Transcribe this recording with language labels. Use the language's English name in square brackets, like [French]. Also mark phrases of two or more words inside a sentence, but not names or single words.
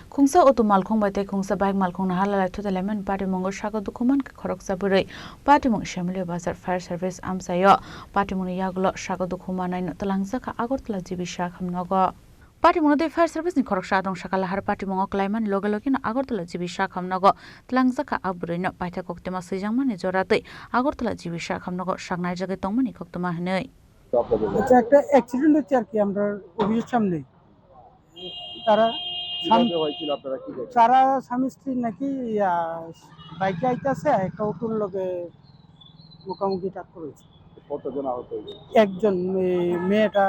[Kok Borok] Khungsa otu Malkhung bai Khungsa bai Malkhung Naharlalai Thutailaimani Patimungo Sago Dukhomankha Khoroksa Bwrwi Patimung Shyamali Bazar Fire Service Amchaio Patimung Yakulo Sago Dukhomanai Twlangjakha Agartala jibi Sakham Nogo Patimung de Fire Service ni Khoroksa dong sakala har Patimungo Klaimani logi no Agartala jibi Sakham Nogo Twlangjakha Bwrwi no paitha koktema swijangmani joratui Agartala jibi Sakham Nogo saknai jagai tongmani koktoma hinui [Bangla] আচ্ছা একটা অ্যাক্সিডেন্ট হচ্ছে আর কি আমরা অফিসের সামনে তারা তারা স্বামী স্ত্রী নাকি বাইকে আইতাছে একটা অটোর লগে মুখোমুখি টাক্কর হয়েছে। কতজন আহত হয়েছে? একজন মেয়েটা